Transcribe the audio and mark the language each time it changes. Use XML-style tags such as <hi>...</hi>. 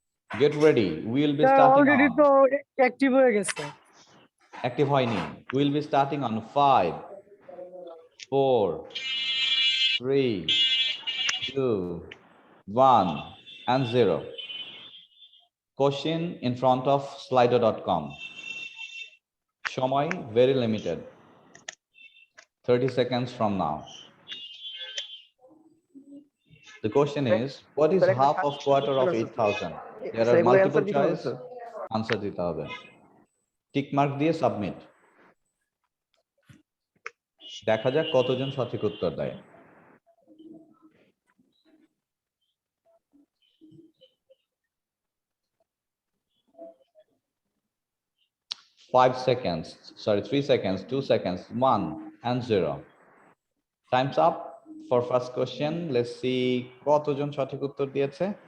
<en>Get ready, will be starting already on.</en> <bn>তো active হয়ে গেছে। অ্যাক্টিভ হয়নি।</bn> <en>Will be starting on 5 4 3 2 1 and 0. Question in front of slido.com. সময় very limited, 30 seconds from now. The question is, what is half of quarter of 8,000? There are multiple choice.</en> <bn>Answer দিতে হবে। Tick mark দিয়ে submit. দেখা যাক কতজন সঠিক উত্তর দেয়।</bn> <en>5 seconds, sorry 3 seconds, 2 seconds, 1 and 0. Time's up for first question. Let's see</en> <bn>কতজন সঠিক উত্তর দিয়েছে।</bn>